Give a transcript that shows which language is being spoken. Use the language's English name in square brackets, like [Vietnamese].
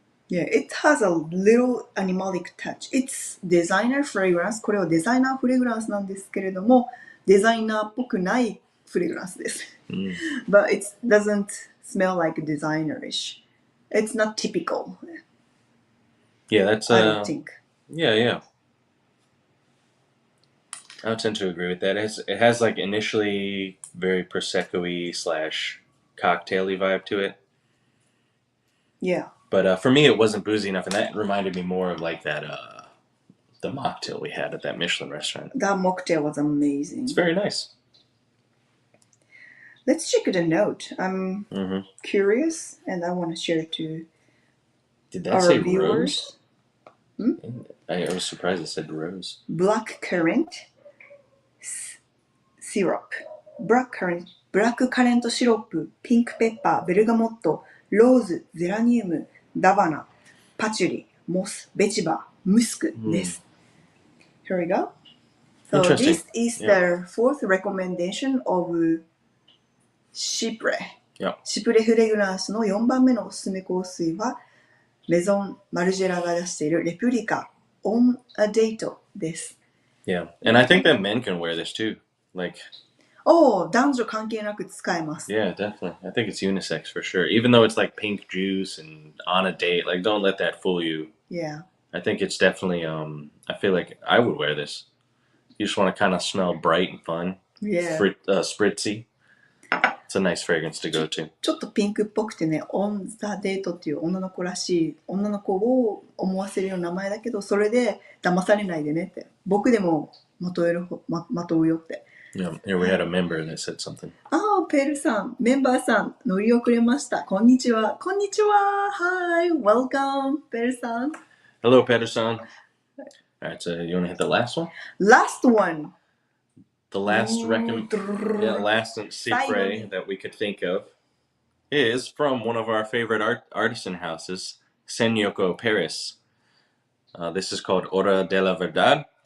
[English] Yeah, it has a little animalic touch. It's designer fragrance. [Japanese] これはデザイナーフレグランスなんですけれども、デザイナーっぽくないフレグランスです。 [English] But it doesn't smell like designer-ish. It's not typical. Yeah, that's I don't think. Yeah. I would tend to agree with that. It has like initially very prosecco-y / cocktail-y vibe to it. Yeah. But for me, it wasn't boozy enough, and that reminded me more of like that the mocktail we had at that Michelin restaurant. That mocktail was amazing. It's very nice. Let's check the note. I'm curious, and I want to share it to Did that our say viewers. Rose? I was surprised it said rose. Black currant syrup. [Japanese] Black currant シロップ、ピンクペッパー、ベルガモット、ローズ、ゼラニウム、ダバナ、パチュリ、モス、ベチバ、ムスクです。 [English] Here we go. So this is the fourth recommendation of シプレ。 [Japanese] シプレフレグランスの4番目のおすすめ香水は、メゾン・マルジェラが出しているレプリカ On a Date です。 [English] Yeah, and I think that men can wear this too. Like, [Japanese] 男女関係なく使えます。 [English] Yeah, definitely. I think it's unisex for sure. Even though it's like pink juice and on a date, like don't let that fool you. Yeah. I think it's definitely, I feel like I would wear this. You just want to kind of smell bright and fun. Yeah. Spritzy. It's a nice fragrance to go to. [Japanese] ちょっとピンクっぽくてね、On the Date っていう女の子らしい、女の子を思わせるような名前だけど、それで騙されないでねって。僕でもまとうよって。 [English] Yeah, here we had a member that said something. [Japanese] ペルさん、メンバーさん、乗り遅れました。こんにちは。こんにちは。 [English] Hi, welcome, ペルさん。 Hello, Peter-san. Alright, so you want to hit the last one? Last one. The last last Cipre that we could think of is from one of our favorite artisan houses, Senyoko, Paris. This is called Hora de la Verdad.